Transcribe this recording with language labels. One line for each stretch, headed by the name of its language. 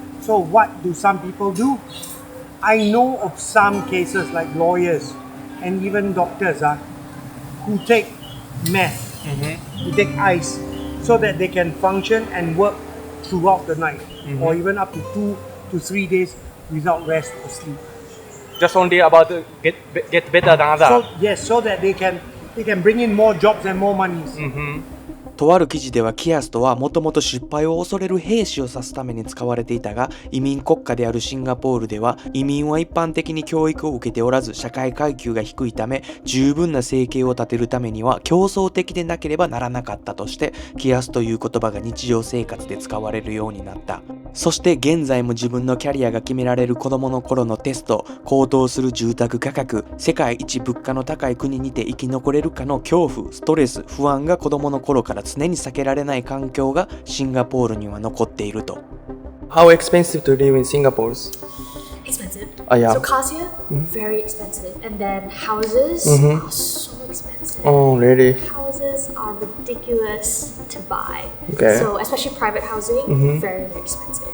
English: So what do some people do? I know of some cases like lawyers and even doctors who take meth, who take ice, so that they can function and work throughout the night, or even up to 2 to 3 days without rest or sleep. Just only about to get better than others. So yes, so that they can bring in more jobs and more money.
Japanese: とある記事ではキアストはもともと失敗を恐れる兵士を指すために使われていたが、移民国家であるシンガポールでは移民は一般的に教育を受けておらず、社会階級が低いため十分な生計を立てるためには競争的でなければならなかったとして、キアスという言葉が日常生活で使われるようになった。そして現在も自分のキャリアが決められる子供の頃のテスト、高騰する住宅価格、世界一物価の高い国にて生き残れるかの恐怖、ストレス、不安が子供の頃から常に避けられない環境がシンガポールには残っていると。
English: How expensive to live in Singapore? Expensive. Yeah. So cars here, very expensive. And then houses are so expensive. Oh, really? Houses are ridiculous to buy. Okay. So especially private housing, very, very expensive.